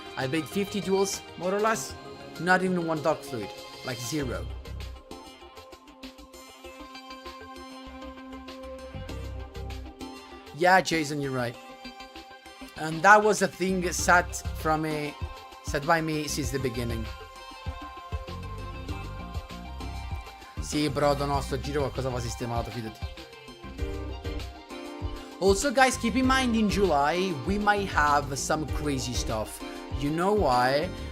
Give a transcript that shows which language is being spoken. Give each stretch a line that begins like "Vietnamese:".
English: I played 50 duels, more or less, not even one Dark Fluid, like 0. Yeah, Jason, you're right. And that was a thing set by me since the beginning.
Italian: Sì, brodo, no, sto giro qualcosa va sistemato, fidati.
English: Also, guys, keep in mind in July, we might have some crazy stuff. You know why?